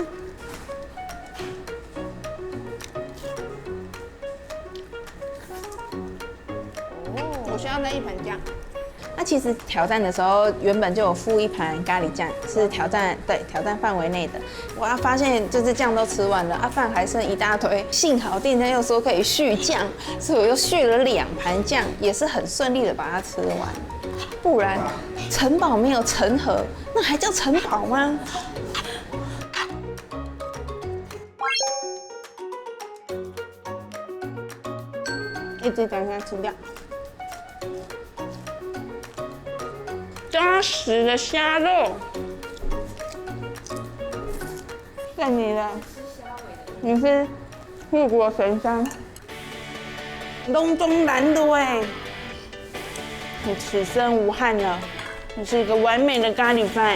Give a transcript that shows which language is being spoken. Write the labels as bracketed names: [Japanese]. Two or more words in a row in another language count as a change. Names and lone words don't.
[Chinese] 我需要那1盆醬。那其實挑戰的時候，原本就有附1盤咖喱醬，是挑戰範圍內的。我發現就是醬都吃完了，飯還剩一大堆。幸好店家又說可以續醬，所以我又續了2盤醬，也是很順利的把它吃完。不然城堡沒有成盒，那還叫城堡嗎？一直等它吃掉。扎實的蝦肉，該你了。你是護國神山，龍中藍的喂，你此生無憾了，你是一個完美的咖喱飯。